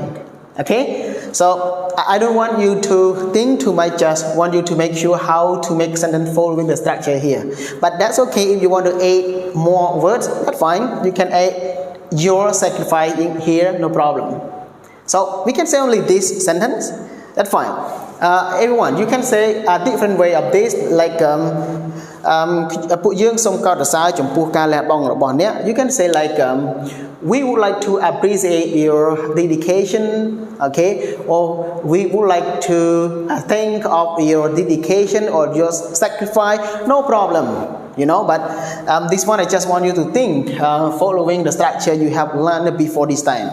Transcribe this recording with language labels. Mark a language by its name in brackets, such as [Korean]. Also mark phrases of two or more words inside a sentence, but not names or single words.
[English] Okay, so I don't want you to think too much, just want you to make sure how to make sentence following the structure here. But that's okay. If you want to add more words, that's fine. You can add your sacrificing here, no problem. So we can say only this sentence, that's fine. Everyone, you can say a different way of this, like [Khmer] ពួកយើងសូមកោតសរសើរចំពោះការលះបង់របស់អ្នក [English] You can say like we would like to appreciate your dedication, okay, or we would like to think of your dedication or your sacrifice, no problem, you know. But this one I just want you to think following the structure you have learned before this time.